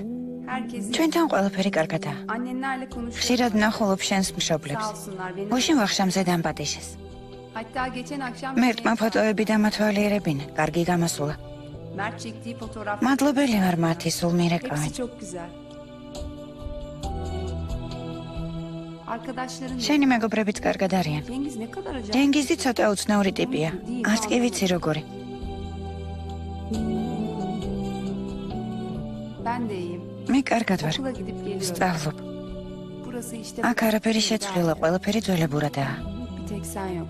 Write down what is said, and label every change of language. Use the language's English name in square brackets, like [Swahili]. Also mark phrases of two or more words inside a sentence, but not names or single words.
[Turkish] Herkesi [Georgian] ჩვენთან ყველაფერი კარგადაა. [Turkish] annenlerle konuşuyor. [Georgian] ხშირად ნახულობ შენს მშობლებს. [Turkish] Sağ olsunlar beni. [Georgian] გუშინ ვახშამზე დამპატიშეს. [Turkish] Hatta geçen akşam [Georgian] მერტმა ფოტოები დამათვალიერებინა. კარგი გამოსულა. [Turkish] Mert çektiği fotoğraf. [Georgian] მადლობელი ვარ მათი სულ მირეკავენ. [Turkish] Hepsi çok güzel. Arkadaşların [Georgian] შენი მეგობრებიც კარგად არიან. [Turkish] Cengiz ne kadar acayip. [Georgian] ჯენგიზი ცოტა უცნაური ტიპია. არც კი ვიცი როგორი. [Turkish] Ben de iyiyim. [Georgian] მე კარგად ვარ. [Turkish] Okula gidip geliyorum. [Georgian] სწავლობ. [Turkish] Burası işte [Georgian] აქ არაფერი შეცვლილა, ყველაფერი ძველებურადაა. [Turkish] bir tek sen yoksun.